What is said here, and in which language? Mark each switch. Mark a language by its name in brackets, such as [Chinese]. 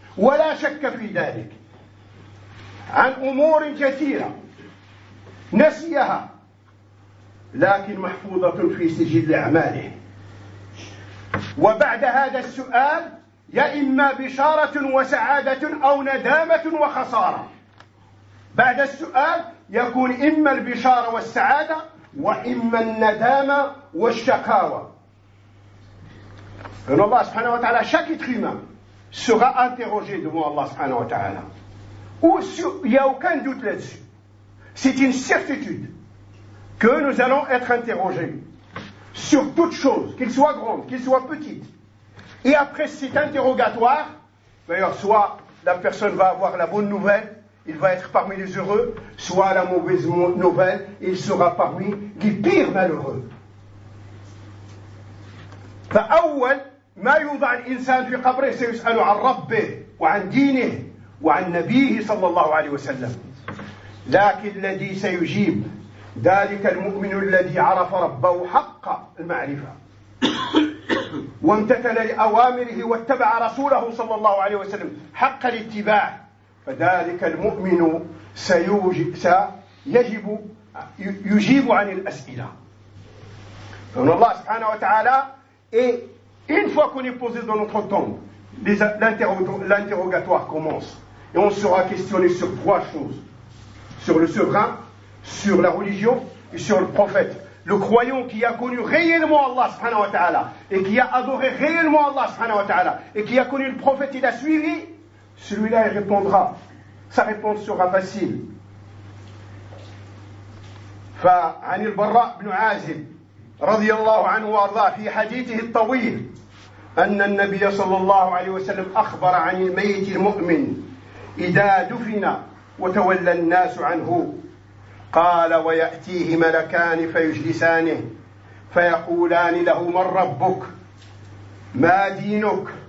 [Arabic] ولا شك في ذلك عن أمور كثيرة نسيها لكن محفوظة في سجل أعماله وبعد هذا السؤال يا إما بشارة وسعادة أو ندامة وخسارة بعد السؤال يكون إما البشارة والسعادة وإما الندامة والشقاوة إن الله سبحانه وتعالى شكت خيمة [French] sera interrogé devant Allah subhanahu wa ta'ala. Il n'y a aucun doute là-dessus. C'est une certitude que nous allons être interrogés sur toute chose, qu'il soit grande, qu'il soit petite. Et après cet interrogatoire, d'ailleurs, soit la personne va avoir la bonne nouvelle, il va être parmi les heureux, soit la mauvaise nouvelle, il sera parmi les pires malheureux. [Arabic] فأول ما يوضع الإنسان في قبره سيسأل عن ربه وعن دينه وعن نبيه صلى الله عليه وسلم لكن الذي سيجيب ذلك المؤمن الذي عرف ربه حق المعرفة وامتثل لأوامره واتبع رسوله صلى الله عليه وسلم حق الاتباع فذلك المؤمن سيجيب عن الأسئلة فإن الله سبحانه وتعالى [French] Une fois qu'on est posé dans notre tombe, l'interrogatoire commence. Et on sera questionné sur trois choses. Sur le souverain, sur la religion et sur le prophète. Le croyant qui a connu réellement Allah subhanahu wa ta'ala et qui a adoré réellement Allah subhanahu wa ta'ala et qui a connu le prophète et l'a suivi, celui-là il répondra. Sa réponse sera facile. [Arabic] فعن البراء بن عازب رضي الله عنه وارضاه في حديثه الطويل أن النبي صلى الله عليه وسلم أخبر عن الميت المؤمن إذا دفن وتولى الناس عنه قال ويأتيه ملكان فيجلسانه فيقولان له من ربك ما دينك